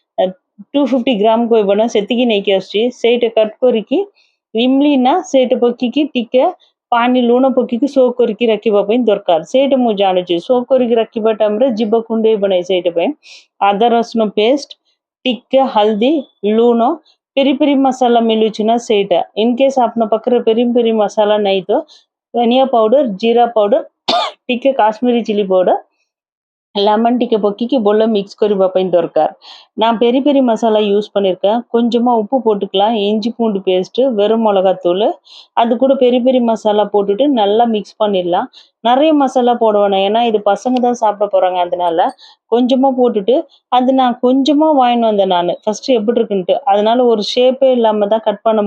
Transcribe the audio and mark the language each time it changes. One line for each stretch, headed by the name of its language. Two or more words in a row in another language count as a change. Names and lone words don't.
Odia: 250 ଗ୍ରାମ କହିବ ନା ସେତିକି ନେଇକି ଆସୁଛି ସେଇଟା କଟ୍ କରିକି ଇମଲି ନା ସେଇଟା ପକେଇକି ଟିକେ ପାଣି ଲୁଣ ପକେଇକି ସୋକ୍ କରିକି ରଖିବା ପାଇଁ ଦରକାର ସେଇଟା ମୁଁ ଜାଣୁଛି ସୋକ୍ କରିକି ରଖିବା ଟାଇମ୍ରେ ଜୀବ କୁଣ୍ଡେଇ ବନାଏ ସେଇଟା ପାଇଁ ଅଦା ରସୁଣ ପେଷ୍ଟ ଟିକେ ହଳଦୀ ଲୁଣ ପେରି ପେରି ମସଲା ମିଳୁଛି ନା ସେଇଟା
English: in case
Odia: ଆପଣ ପାଖରେ ପେରି ପେରି ମସଲା ନାହିଁ ତ ଧନିଆ ପାଉଡର ଜିରା ପାଉଡର ଟିକେ କାଶ୍ମୀରୀ
English: chili powder
Tamil: லெமன் டிக்க பொக்கிக்கு போல மிக்ஸ்
Odia: କରିବା ପାଇଁ ଦରକାର
Tamil: நான் பெரி பெரி மசாலா யூஸ் பண்ணியிருக்கேன் கொஞ்சமா உப்பு போட்டுக்கலாம் இஞ்சி பூண்டு பேஸ்ட் வெறும் மிளகாத்தூள் அது கூட பெரி பெரி மசாலா போட்டுட்டு நல்லா மிக்ஸ் பண்ணிடலாம் நிறைய மசாலா போட வேணாம் ஏன்னா இது பசங்க தான் சாப்பிட போறாங்க அதனால கொஞ்சமா போட்டுட்டு அது நான் கொஞ்சமா வாங்கிட்டு வந்தேன் நான் ஃபர்ஸ்ட் எப்படி இருக்குன்ட்டு அதனால ஒரு ஷேப்பே இல்லாம தான் கட் பண்ண